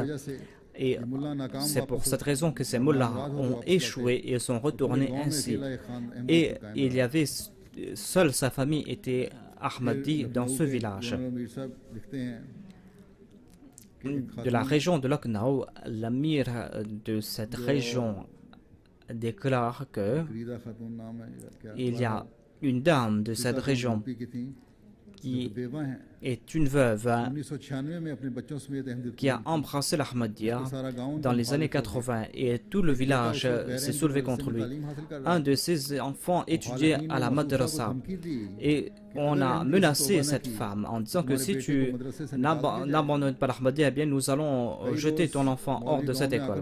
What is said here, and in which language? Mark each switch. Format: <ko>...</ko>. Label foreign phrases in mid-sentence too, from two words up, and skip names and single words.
<fr>Et c'est pour cette raison que ces mollahs ont échoué et sont retournés ainsi. Et il y avait, seule sa famille était Ahmadi dans ce village. De la région de Lucknow, l'amir de cette région déclare que</fr> <ur>فریدہ خاتون نام ہے یا کیا</ur> <fr>il y a une dame de cette région</fr> <ur>یوپی کی تھی</ur> <fr>qui</fr> <ur>بیوہ ہیں</ur> <fr>est une veuve</fr> <ur>1996 میں اپنے بچوں سمیت احمد</ur> <fr>qui a embrassé l'Ahmadiyya</fr> <ur>سارا گاؤں</ur> <fr>dans les années 80 et tout le village s'est soulevé contre lui. Un de ses enfants étudiait à la madrasa et on a menacé cette femme en disant que si tu n'abandonnes pas l'Ahmadiyya, eh bien nous allons jeter ton enfant hors de cette école.</fr>